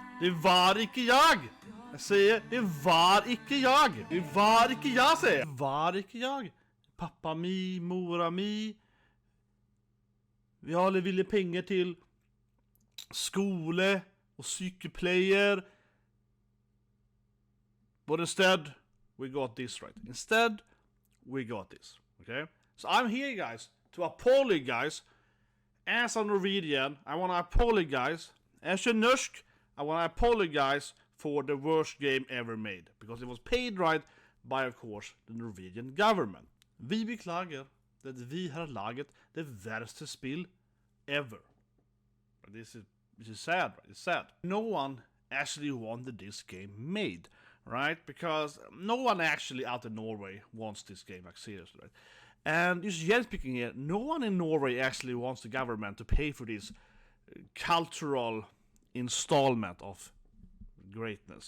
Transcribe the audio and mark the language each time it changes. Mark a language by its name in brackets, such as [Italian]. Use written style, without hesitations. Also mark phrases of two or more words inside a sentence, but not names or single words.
[Norwegian] Det var ikke jeg! Jeg sier, det var ikke jeg! Det var ikke jeg, sier jeg! Det var ikke jeg! Pappa mi, mora mi. Vi alle ville penger til skole og sykepleier. [English] But instead, we got this, right? Instead, we got this, okay? So I'm here, guys, to apologize. As a Norwegian, I want to apologize. As a Norsk, I want to apologize for the worst game ever made. Because it was paid right by, of course, the Norwegian government. [Norwegian] Vi beklager at vi har laget det verste spill ever. [English] This is sad, right? It's sad. No one actually wanted this game made, right? Because no one actually out in Norway wants this game, like seriously, right? And just generally speaking here, no one in Norway actually wants the government to pay for this cultural installment of greatness.